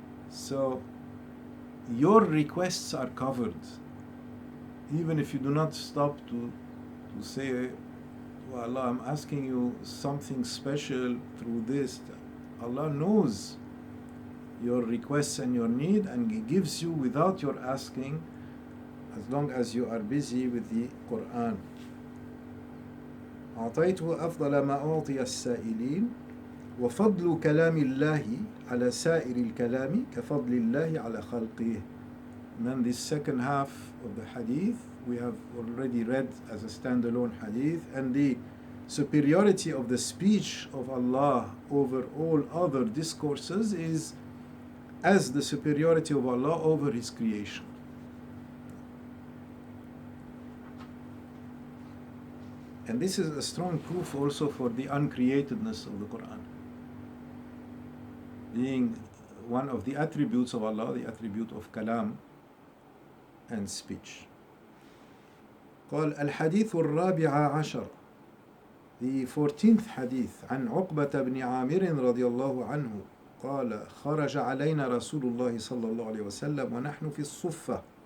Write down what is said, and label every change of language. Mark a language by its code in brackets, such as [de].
[en] So your requests are covered, even if you do not stop to say, oh Allah, I'm asking you something special through this. Allah knows your requests and your need, and He gives you without your asking, as long as you are busy with the Qur'an. [ar] أعطيته أفضل ما أعطي السائلين وفضل كلام الله على سائر الكلام كفضل الله على خلقه. [en] And then this second half of the hadith we have already read as a standalone hadith, and the superiority of the speech of Allah over all other discourses is as the superiority of Allah over His creation. And this is a strong proof also for the uncreatedness of the Qur'an, being one of the attributes of Allah, the attribute of kalam and speech. [ar] قال الحديث الرابع عشر, [en] the 14th hadith. [ar] عن عقبة بن عامر رضي الله عنه قال خرج علينا رسول الله صلى الله عليه وسلم ونحن في الصفة.